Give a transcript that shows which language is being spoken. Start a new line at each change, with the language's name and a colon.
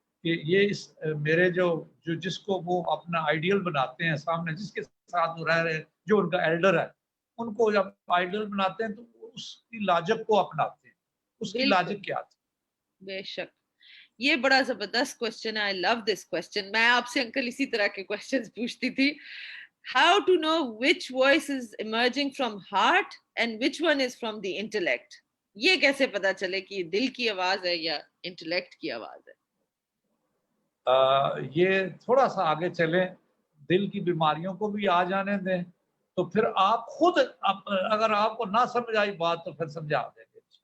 Urdu: کہ یہ اس میرے جو جس کو وہ اپنا آئیڈیل بناتے ہیں سامنے، جس کے ساتھ وہ رہ رہے ہیں، جو ان کا ایلڈر ہے، ان کو جب آئیڈیل بناتے ہیں تو اس کی لاجک کو اپناتے ہیں. اس کی لاجک کیا تھی؟ بے شک یہ بڑا زبردست کوشچن ہے.
English: I love this question.
Urdu: میں آپ سے انکل اسی طرح کے کوشچنز پوچھتی تھی.
English: How to know which voice is emerging from heart and which one is from the intellect.
Urdu: یہ کیسے پتا چلے کہ یہ دل کی آواز ہے یا انٹلیکٹ کی آواز ہے؟ یہ تھوڑا سا آگے چلیں، دل کی بیماریوں کو بھی آ جانے دیں، تو پھر آپ خود اگر آپ کو نہ سمجھ آئی بات تو پھر سمجھا دیں گے.